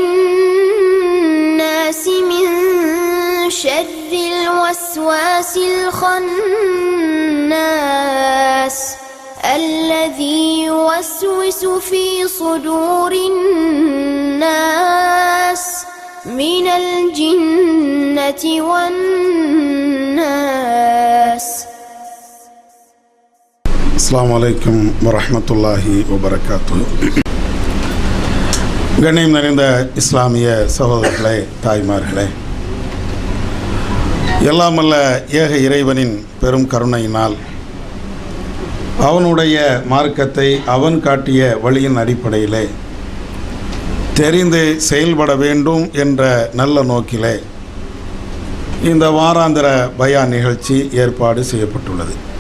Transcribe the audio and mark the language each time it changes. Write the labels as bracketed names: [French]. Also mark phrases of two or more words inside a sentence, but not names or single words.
[Arabic] الناس من شر الوسواس الخناس الذي يوسوس في صدور الناس من الجنة والناس. السلام عليكم ورحمة الله وبركاته. [Tamil] கண்ணியம் நிறைந்த இஸ்லாமிய சகோதரர்களே, தாய்மார்களே, எல்லாமல்ல ஏக இறைவனின் பெரும் கருணையினால் அவனுடைய மார்க்கத்தை அவன் காட்டிய வழியின் அடிப்படையிலே தெரிந்து செயல்பட வேண்டும் என்ற நல்ல நோக்கிலே இந்த வாராந்திர பயான் நிகழ்ச்சி ஏற்பாடு செய்யப்பட்டுள்ளது.